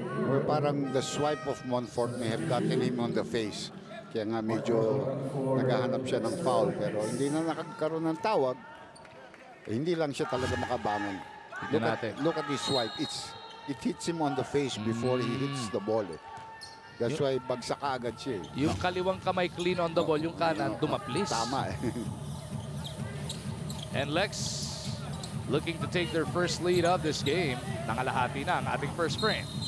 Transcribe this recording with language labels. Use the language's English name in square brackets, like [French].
[English] Or parang the swipe of Monfort may have gotten him on the face. [Filipino] Kaya nga medyo naghahanap siya ng foul. Pero hindi na nakagkaroon ng tawag. Eh, hindi lang siya talaga makabangon. [English] Look at this swipe. It hits him on the face before he hits the ball. That's why [Filipino] bagsak agad siya. Yung kaliwang kamay [English] clean on the ball, [Filipino] yung kanan dumaplis. Tama. [English] NLEX looking to take their first lead of this game. [Filipino] Nangalahati na ang ating first frame.